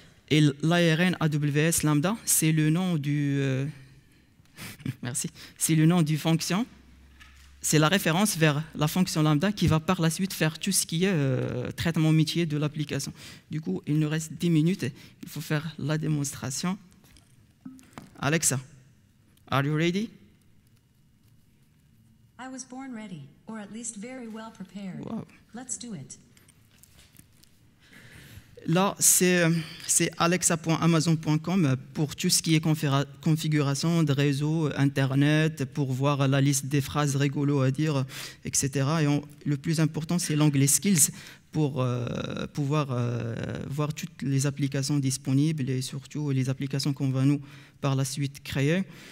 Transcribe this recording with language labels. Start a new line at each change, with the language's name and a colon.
French: Et l'ARN AWS Lambda, c'est le nom du merci, c'est le nom du fonction. C'est la référence vers la fonction lambda qui va par la suite faire tout ce qui est traitement métier de l'application. Du coup, il nous reste 10 minutes. Il faut faire la démonstration.
English: Alexa, are you ready? I was born ready, or at least very well prepared. Wow. Let's do it.
French: Là, c'est alexa.amazon.com pour tout ce qui est configuration de réseau, Internet, pour voir la liste des phrases rigolos à dire, etc. Et le plus important, c'est l'onglet Skills pour pouvoir voir toutes les applications disponibles et surtout les applications qu'on va nous, par la suite, créer.